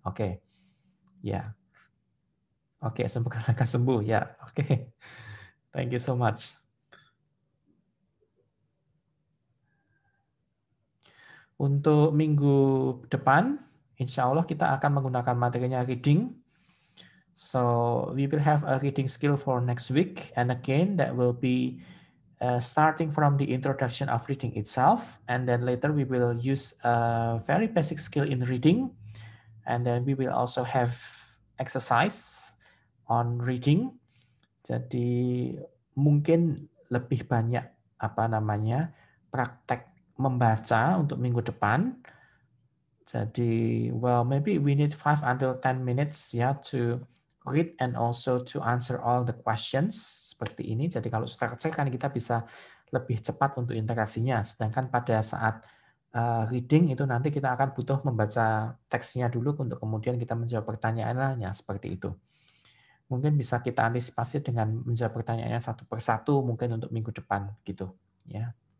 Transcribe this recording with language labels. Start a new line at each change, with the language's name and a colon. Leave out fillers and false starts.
Indonesian: Oke, ya, oke, semoga lekas sembuh ya.
English: Oke, thank you so much.
Indonesian: Untuk minggu depan, insya Allah kita akan menggunakan materinya reading.
English: So we will have a reading skill for next week, and again that will be starting from the introduction of reading itself, and then later we will use a very basic skill in reading, and then we will also have exercise on reading.
Indonesian: Jadi mungkin lebih banyak praktek membaca untuk minggu depan.
English: Jadi maybe we need 5 until 10 minutes ya to read and also to answer all the questions
Indonesian: seperti ini. Jadi kalau structure kan kita bisa lebih cepat untuk interaksinya. Sedangkan pada saat reading itu nanti kita akan butuh membaca teksnya dulu untuk kemudian kita menjawab pertanyaannya seperti itu. Mungkin bisa kita antisipasi dengan menjawab pertanyaannya satu persatu mungkin untuk minggu depan gitu ya.